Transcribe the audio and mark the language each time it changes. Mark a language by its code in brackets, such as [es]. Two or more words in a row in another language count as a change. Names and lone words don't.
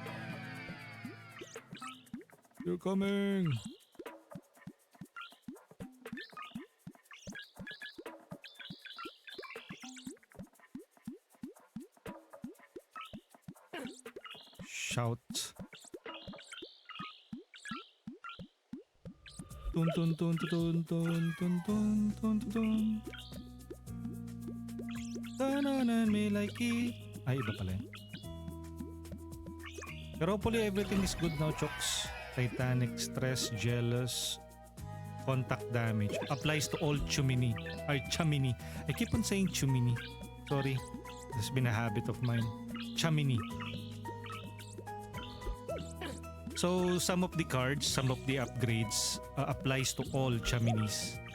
[en] You're coming! Shout. Tun tun tun tun tun tun tun tun tun. Tananan me like it. [tl] Ay, iba pala yun. [en] Pero hopefully everything is good now, Chooks. Titanic, Stress, Jealous, Contact Damage. Applies to all Chumini. Ay, Chumini. I keep on saying Chumini. Sorry. This has been a habit of mine. Chumini. So some of the cards, some of the upgrades applies to all Chuminis.